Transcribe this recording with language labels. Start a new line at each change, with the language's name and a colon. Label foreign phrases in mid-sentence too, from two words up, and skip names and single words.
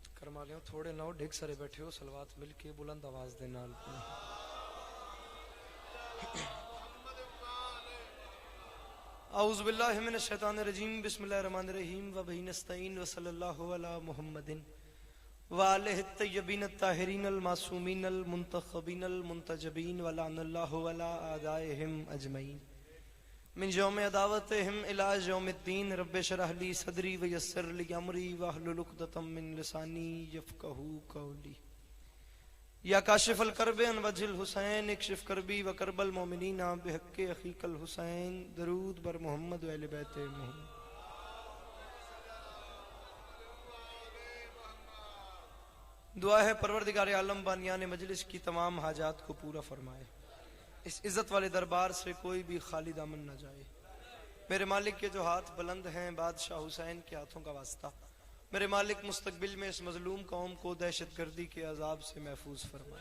Punjabi: ਫ਼ਰਮਾ ਲਿਓ, ਥੋੜ੍ਹੇ ਨਾ ਹੋ ਢੇਕ ਸਾਰੇ ਬੈਠੇ ਹੋ, ਸਲਵਾਤ ਮਿਲ ਕੇ ਬੁਲੰਦ ਆਵਾਜ਼ ਦੇ ਨਾਲ
Arabic: أعوذ بالله من الشيطان الرجيم بسم الله الرحمن الرحيم وبه نستعين وصلى الله على محمد وآله الطيبين الطاهرين المعصومين المنتخبين المنتجبين ولعنة الله على أعدائهم أجمعين من يوم عداوتهم إلى يوم الدين رب اشرح لي صدري ويسر لي أمري واحلل عقدة من لساني يفقهوا قولي يا كاشف الكرب عن وجه الحسين اكشف كربي وكرب المؤمنين بحق أخيك الحسين
Persian: درود بر محمد و اهل بیت محمد.
Hindi: दुआ है परवरदिगार आलम बानियाने मजलिस की तमाम हाजात को पूरा फरमाए, इस इज्जत वाले दरबार से कोई भी खाली दामन न जाए। मेरे मालिक के जो हाथ बुलंद हैं, बादशाह हुसैन के हाथों का वास्ता, मेरे मालिक मुस्तकबिल में इस मजलूम कौम को दहशतगर्दी के अजाब से महफूज फरमाए।